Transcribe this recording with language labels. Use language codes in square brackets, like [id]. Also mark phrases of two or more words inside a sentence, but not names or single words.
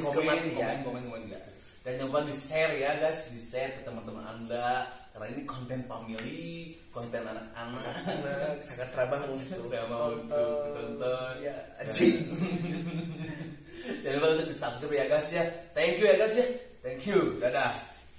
[id] Menjerumus komen kematian. enggak. Dan nyoba di share ya guys, di share ke teman-teman Anda, karena ini konten family, konten anak-anak. Sangat ramah untuk tonton. Ya, anjing. Jangan lupa untuk di subscribe ya guys ya. [en] Thank you [id] ya guys ya. [en] Thank you. [id] Dadah.